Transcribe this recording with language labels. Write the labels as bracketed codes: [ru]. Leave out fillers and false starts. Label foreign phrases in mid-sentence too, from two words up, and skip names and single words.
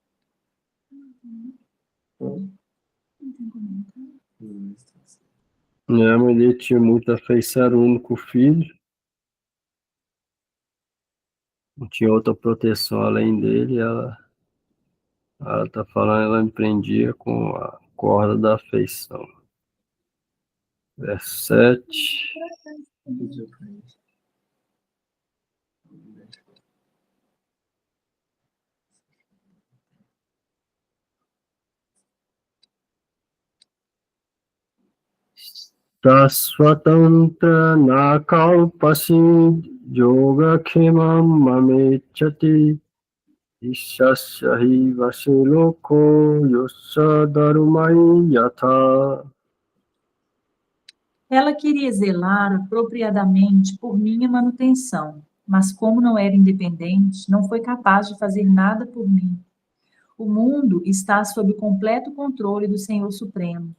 [pt] Minha mãe dele tinha muita afeição, era o único filho. Não tinha outra proteção além dele. Ela tá falando, ela me prendia com a corda da afeição. Verso 7. [sa] तस्वतन्त्रा नकल्पासि योगक्षेमं ममेच्छति ईशस्य हि वशिलोको योस्स दरुमै यथा. [pt] Ela queria zelar apropriadamente por minha manutenção, mas como não era independente, não foi capaz de fazer nada por mim. O mundo está sob o completo controle do Senhor Supremo.